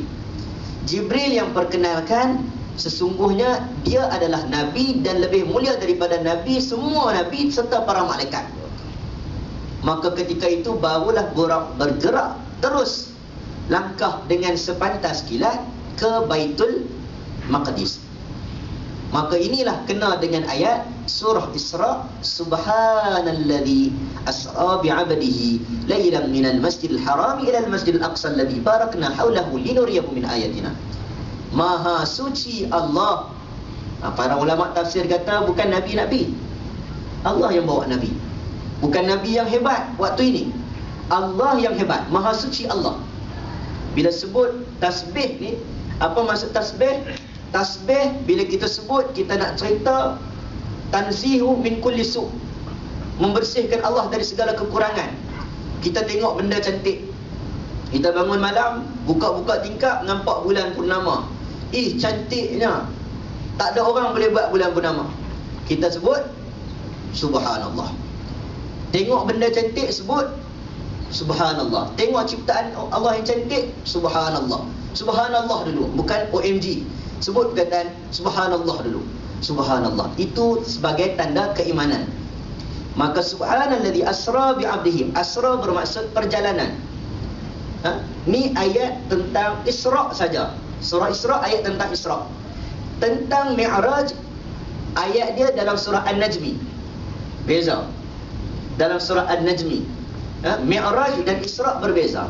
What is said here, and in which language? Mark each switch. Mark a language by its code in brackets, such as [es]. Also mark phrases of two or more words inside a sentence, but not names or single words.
[ms] Jibril yang perkenalkan sesungguhnya dia adalah Nabi dan lebih mulia daripada Nabi, semua Nabi serta para malaikat. Maka ketika itu barulah Buraq bergerak terus langkah dengan sepantas kilat ke Baitul Maqdis. Maka inilah kena dengan ayat surah Isra, [ar] سبحان الذي أسرى بعبده ليلا من المسجد الحرام إلى المسجد الأقصى الذي باركنا حوله لنريه من آياتنا. [ms] Maha suci Allah. Para ulama tafsir kata bukan nabi-nabi, Allah yang bawa Nabi. Bukan Nabi yang hebat waktu ini, Allah yang hebat. Maha suci Allah. Bila sebut tasbih ni, apa maksud tasbih? Tasbih bila kita sebut, kita nak cerita [ar] تنزيه من كل سوء', [ms] membersihkan Allah dari segala kekurangan. Kita tengok benda cantik, kita bangun malam, buka-buka tingkap, nampak bulan purnama. Cantiknya. Tak ada orang boleh buat bulan purnama. Kita sebut subhanallah. Tengok benda cantik, sebut subhanallah. Tengok ciptaan Allah yang cantik, subhanallah. Subhanallah dulu, bukan OMG. Sebut perkataan subhanallah dulu. Subhanallah. Itu sebagai tanda keimanan. Maka [ar] سبحان الذي أسرى بعبده. [ms] Asra bermaksud perjalanan. Ni ayat tentang Isra saja. Surah Isra ayat tentang Isra. Tentang Mi'raj, ayat dia dalam surah An-Najmi. Beza. Dalam surah An-Najmi, Mi'raj dan Isra berbeza.